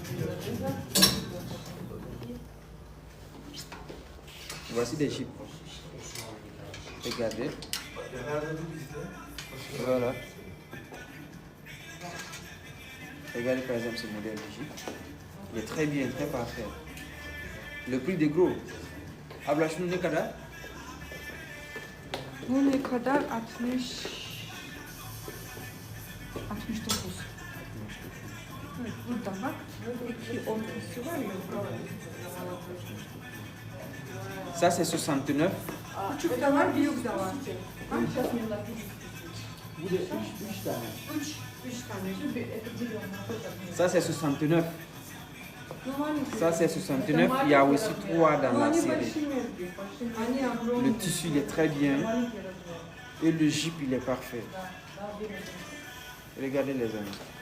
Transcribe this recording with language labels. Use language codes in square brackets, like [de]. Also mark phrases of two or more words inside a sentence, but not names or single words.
[fr] Voici des jeeps. Regardez. Voilà. Regardez par exemple ce modèle de jeep. Il est très bien, très parfait. Le prix des gros. [tr] Abla şunu ne kadar? Bu ne kadar? 69. Evet, burada bak. İki ortası var ya. [fr] Ça c'est 69. [tr] Küçük de var, büyük de var. Bu da 3 tane. Üç tane. [fr] Ça c'est 69. [tr] Numarayı [fr] Ça c'est 69. Il y a aussi 3 dans la série. Le tissu il est très bien. Et le jeep il est parfait. Regardez les amis.